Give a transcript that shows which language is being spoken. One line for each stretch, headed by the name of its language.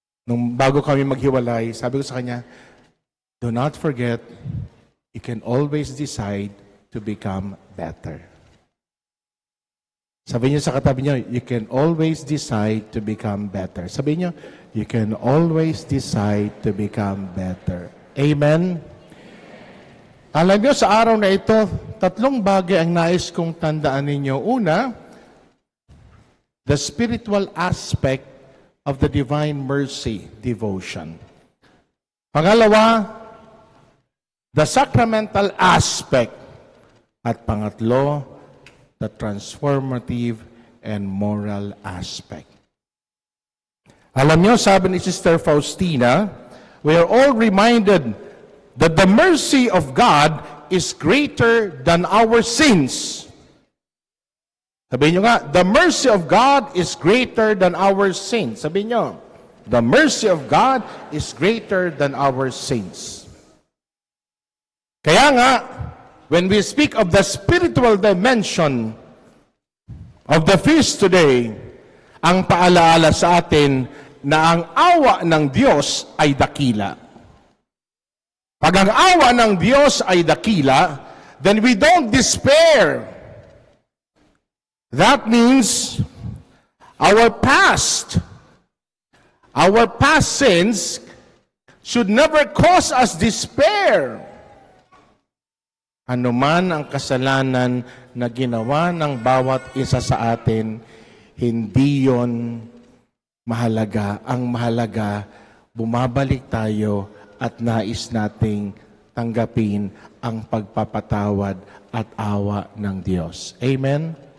English: Nung bago kami maghiwalay, sabi ko sa kanya, do not forget, you can always decide to become better. Sabi niyo sa katabi niyo, you can always decide to become better. Sabi niyo, you can always decide to become better. Amen?
Filipino: Alam niyo, sa araw na ito, tatlong bagay ang nais kong tandaan ninyo.
English: Una, the spiritual aspect of the Divine Mercy devotion. Pangalawa, the sacramental aspect. At pangatlo, the transformative and moral aspect. Alam niyo, sabi ni Sister Faustina, we are all reminded that the mercy of God is greater than our sins. Sabihin niyo nga, the mercy of God is greater than our sins. Sabihin niyo, the mercy of God is greater than our sins.
Filipino: Kaya nga, when we speak of the spiritual dimension of the feast today, ang paalaala sa atin na ang awa ng Diyos ay dakila. Pag ang awa ng Diyos ay dakila, then we don't despair.
English: That means our past sins should never cause us despair.
Filipino: Ano man ang kasalanan na ginawa ng bawat isa sa atin, hindi yon mahalaga. Ang mahalaga, bumabalik tayo at nais nating tanggapin ang pagpapatawad at awa ng Diyos. Amen?